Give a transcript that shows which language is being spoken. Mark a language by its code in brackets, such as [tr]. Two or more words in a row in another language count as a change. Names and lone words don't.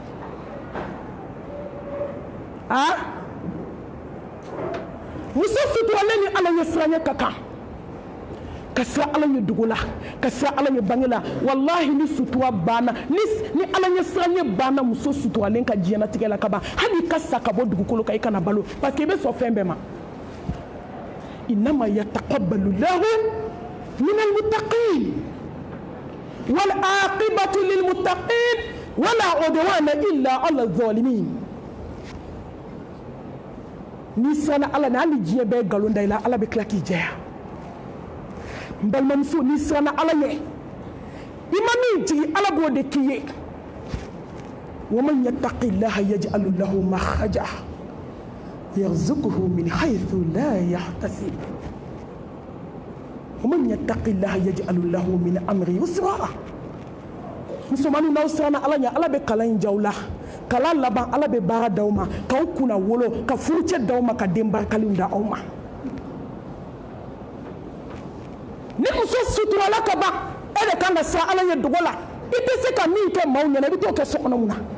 [bm] muso suturalen ni ala ɲɛ siran ɲɛ ka kan ka siran ala ɲɛ dogo la ka siran ala ɲɛ bange la walahi ni sutura banna ni ala ɲɛ siran ɲɛ banna muso suturalen ka diɲɛlatigɛ la ka ban hali i ka sa ka bɔ dugukolo kan i kana balo [fr] parce que [bm] i bɛ sɔn fɛn bɛɛ ma [ar] إنما يتقبل الله من المتقين والعاقبة للمتقين ولا عدوان إلا على الظالمين [bm] ni sana ala na hali diɲɛ bɛɛ nkalon da i la ala bɛ tila k'i jɛya n balimamuso n'i siranna ala ɲɛ i ma min jigi ala b'o de k'i ye [ar] ومن يتق الله يجعل له مخرجا ويرزقه من حيث لا يحتسب ومن يتق الله يجعل له من أمره يسرا [bm] musomaninw n'aw siranna ala ɲɛ ala bɛ kalan in jaw la kala laban ala bɛ baara d'aw ma k'aw kunna wolo ka furucɛ d'aw ma ka den barikalenw da aw ma ni muso suturala ka ban e de kan ka siran ala ɲɛ dogo la i tɛ se ka min kɛ maaw ɲɛna i bɛ t'o kɛ so kɔnɔ mun na